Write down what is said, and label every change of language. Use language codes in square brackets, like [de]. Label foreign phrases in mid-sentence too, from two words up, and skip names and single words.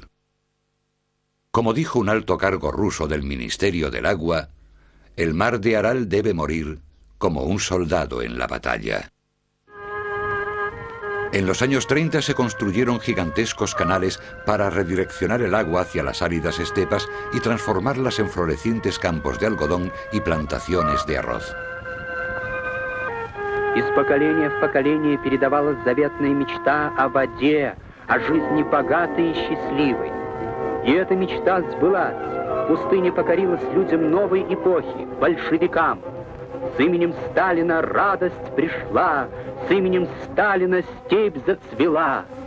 [es] Como dijo un alto cargo ruso del Ministerio del Agua, el mar de Aral debe morir como un soldado en la batalla. En los años 30 se construyeron gigantescos canales para redireccionar el agua hacia las áridas estepas y transformarlas en florecientes campos de algodón y plantaciones de arroz. [ru] Из поколения в поколение передавалась заветная мечта о воде, о жизни богатой и счастливой. И эта мечта сбылась. Пустыня покорилась людям новой эпохи, большевикам. С именем Сталина радость пришла, с именем Сталина степь зацвела.